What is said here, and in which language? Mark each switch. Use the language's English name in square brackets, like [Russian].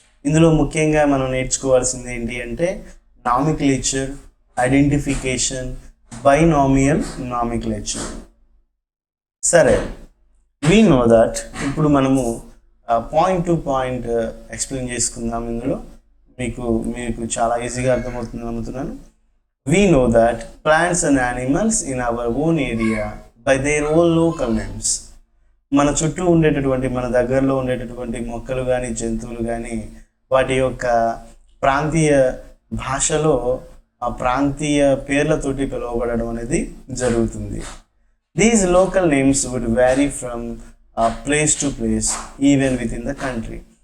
[Telugu] ఇందులో ముఖ్యంగా మనం నేర్చుకోవాల్సింది ఏంటి అంటే నామిక్లేచర్, ఐడెంటిఫికేషన్, బైనామియల్ నామిక్లేచర్. సరే, [English] we know that [Telugu] ఇప్పుడు మనము పాయింట్ టు పాయింట్ ఎక్స్ప్లెయిన్ చేసుకుందాం. ఇందులో మీకు చాలా ఈజీగా అర్థమవుతుందని నమ్ముతున్నాను. [English] We know that plants and animals in our own area by their own local names. [Telugu] మన చుట్టూ ఉండేటటువంటి మన దగ్గరలో ఉండేటటువంటి మొక్కలు కానీ జంతువులు కానీ వాటి యొక్క ప్రాంతీయ భాషలో ఆ ప్రాంతీయ పేర్లతోటి పిలువబడడం అనేది జరుగుతుంది. [English] These local names would vary from place to place even within the country.